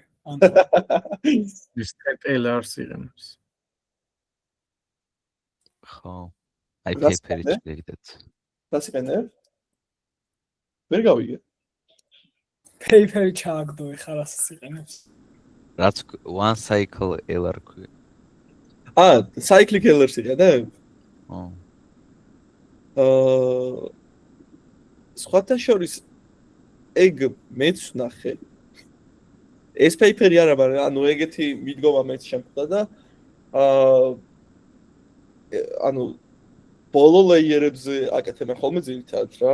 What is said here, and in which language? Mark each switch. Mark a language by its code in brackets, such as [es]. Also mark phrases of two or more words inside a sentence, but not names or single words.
[ka] ის TLR-ს იყენებს. ხო. აი paper-ი შეგდეთ. რას იყენებ? ვერ გავიგე. Paper-ი ჩააგდო ეხლა რასაც იყენებს. რაც [en] one cycle LR [ka] ქვია. [en] cyclic LR-ს [ka] იყენებ? ხო. სხვათა შორის ეგ მეც ვნახე. ეს paper-ი არა, მაგრამ ანუ ეგეთი მიდგომა მეც შემხვდა და ანუ ბოლო layer-ებზე აკეთებენ ხოლმე ძირითადად რა.